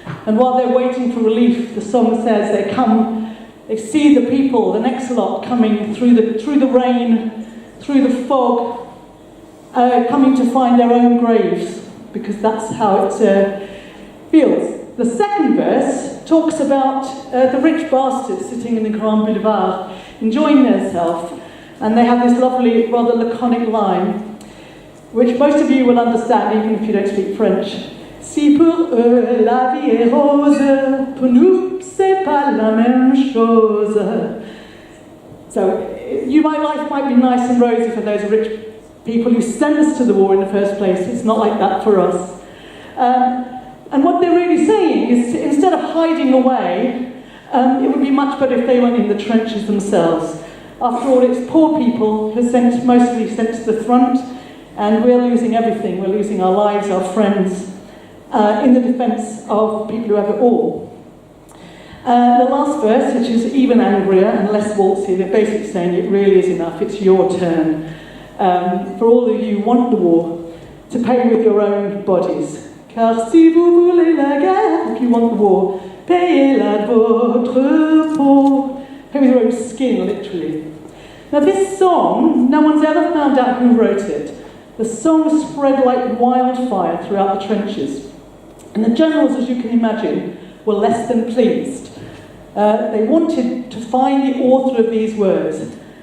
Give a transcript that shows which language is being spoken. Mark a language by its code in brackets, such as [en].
[en] And while they're waiting for relief, the song says they see the people, the next lot, coming through the rain, through the fog, coming to find their own graves, because that's how it feels. The second verse talks about the rich bastards sitting in the Grand Bavard, enjoying themselves, and they have this lovely, rather laconic line, which most of you will understand, even if you don't speak French. [fr] Si pour eux la vie est rose, pour nous c'est pas la même chose. [en] So, life might be nice and rosy for those rich people who sent us to the war in the first place. It's not like that for us. And what they're really saying is, instead of hiding away, it would be much better if they went in the trenches themselves. After all, it's poor people who are mostly sent to the front, and we're losing everything. We're losing our lives, our friends, in the defence of people who have it all. The last verse, which is even angrier and less waltzy, they're basically saying it really is enough, it's your turn. For all of you who want the war, to pay with your own bodies. [fr] Car si vous voulez la guerre, [en] if you want the war, [fr] payez-la de votre peau. [en] Pay with your own skin, literally. Now this song, no one's ever found out who wrote it. The song spread like wildfire throughout the trenches. And the generals, as you can imagine, were less than pleased. They wanted to find the author of these words.